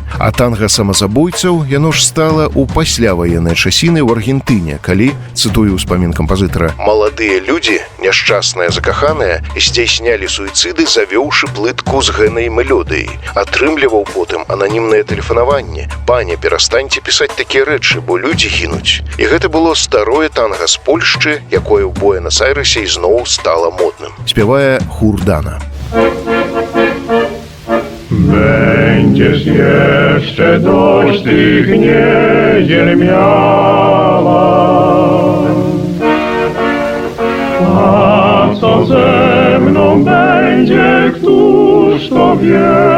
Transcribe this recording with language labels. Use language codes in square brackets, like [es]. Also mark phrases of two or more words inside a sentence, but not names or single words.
[be] А танга самазабойцаў яно ж стала ў пасляваенныя часіны ў Аргентыне, калі, цытую ўспамін кампазітара, «Маладыя людзі, няшчасныя закаханыя, здзяйснялі суіцыды, завёўшы плытку з гэнай мелодыяй. Атрымліваў потым ананімнае тэлефанаванне. Паня, перастаньце пісаць такія рэчы, бо людзі гінуць». І гэта было старое танга з Польшчы, якое ў Буэнас-Айрэсе ізноў стала модным. Спявае Хурдана. [pl] Będziesz jeszcze dość tych niedziel miała, a co ze mną będzie, któż to wie?